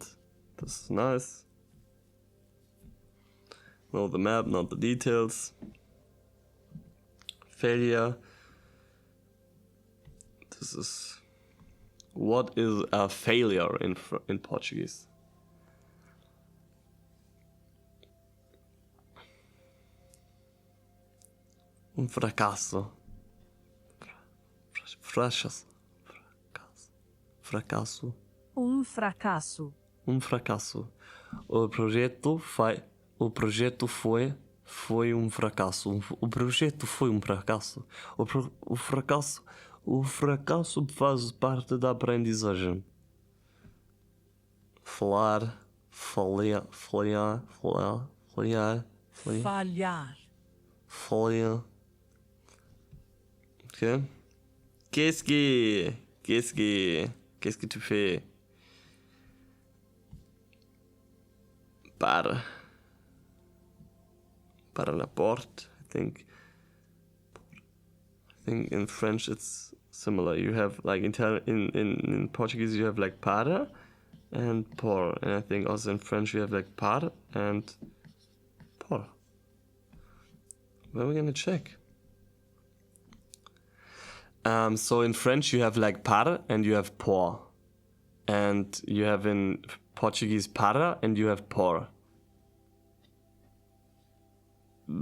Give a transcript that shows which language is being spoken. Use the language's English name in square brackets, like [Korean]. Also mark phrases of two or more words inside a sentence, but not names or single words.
[English] This is nice. Know the map, not the details. Failure. This is, what is a failure in Portuguese? [Portuguese] Fracasso. Fracasso. Fracasso. Fracasso. O projeto foi fracasso. O projeto foi fracasso. O fracasso faz parte da aprendizagem. Falhar. Ok. [French] Qu'est-ce que tu fais? Para la porte, [English] I think in French it's similar. You have like in Portuguese you have like para and por, and I think also in French you have like par and por. Where are we gonna check? So in French you have like par and you have por, and you have in Portuguese para and you have por.